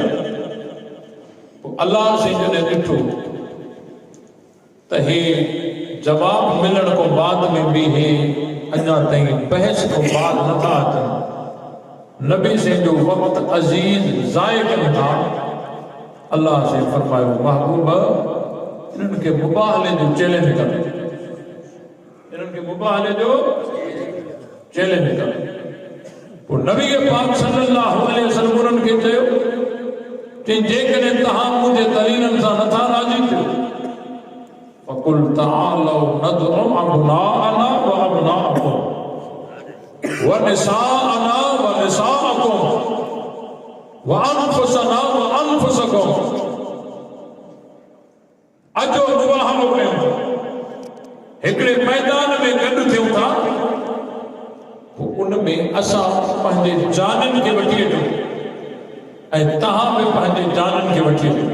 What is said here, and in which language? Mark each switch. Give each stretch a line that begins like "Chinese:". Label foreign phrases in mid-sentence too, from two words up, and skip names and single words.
Sindhi: पोइ अल्लाह से जॾहिं ॾिठो त हे जवाब मिलण खां बाद में बि हे अञा ताईं बहस खां बाद नथा अचनि, नबी से जो वक़्तु अज़ीज़ ज़ाय कनि था, अल्लाह से फरमायो महबूब इन्हनि खे मुबाहले जो चैलेंज कर, इन्हनि खे मुबाहले जो चैलेंज कर। पोइ नबी पाक
Arabic: صلى الله عليه وسلم
Sindhi: उन्हनि खे चयो कि जेकॾहिं तव्हां मुंहिंजे दलीलनि सां नथा राज़ी थियो
Arabic: فقل تعالوا ندع أبناءنا و أبناءكم و نساءنا و نساءكم و أنفسنا و أنفسكم.
Sindhi: अचो मुबाहलो कयूं, हिकिड़े मैदान में गॾु थियूं था, उनमें असां पंहिंजे जाननि खे वठी अचूं ऐं तव्हां बि पंहिंजे जाननि खे वठी अचो।